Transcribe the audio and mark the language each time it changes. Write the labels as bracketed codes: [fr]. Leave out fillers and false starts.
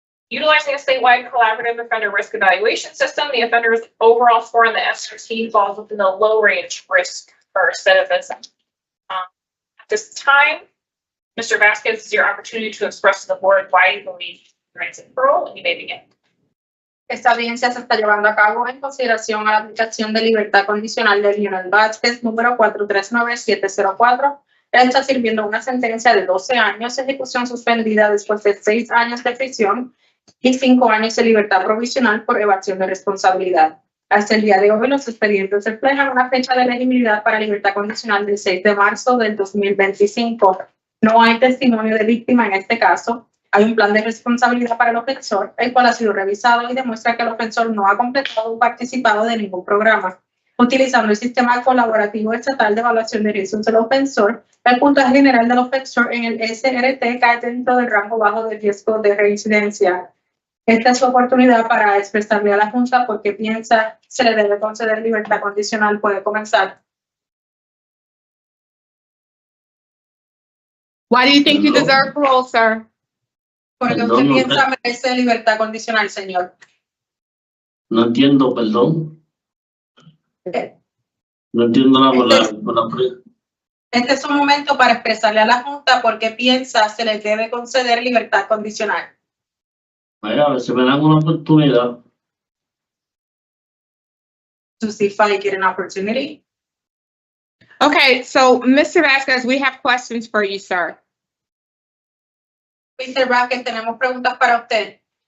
[en] Utilizing a statewide collaborative offender risk evaluation system, the offender's overall score on the SRT falls within the low range risk for recidivism. At this time, Mr. Vazquez, is your opportunity to express to the board why you believe rights in parole, and you may begin. [es] Esta audiencia se está llevando a cabo en consideración a la aplicación de libertad condicional de Lionel Vazquez, número 439-704. Él está sirviendo una sentencia de 12 años, ejecución suspendida después de 6 años de prisión y 5 años de libertad provisional por evasión de responsabilidad. Hasta el día de hoy, los expedientes reflejan una fecha de elegibilidad para libertad condicional del 6 de marzo del 2025. No hay testimonio de víctima en este caso. Hay un plan de responsabilidad para el ofensor, el cual ha sido revisado y demuestra que el ofensor no ha completado o participado de ningún programa. Utilizando el sistema colaborativo estatal de evaluación de riesgos del ofensor, el puntaje general del ofensor en el SRT cae dentro del rango bajo de riesgo de reincidencia. Esta es su oportunidad para expresarle a la Junta por qué piensa se le debe conceder libertad condicional. Puede comenzar. [en] Why do you think you deserve parole, sir? [es] Porque usted piensa merece libertad condicional, señor. No entiendo, perdón. No entiendo la palabra. Este es un momento para expresarle a la Junta por qué piensa se le debe conceder libertad condicional. Vaya, a ver si me dan una oportunidad. [en] To see if I get an opportunity. Okay, so Mr. Vazquez, we have questions for you, sir. Mr. [es] Vazquez, tenemos preguntas para usted.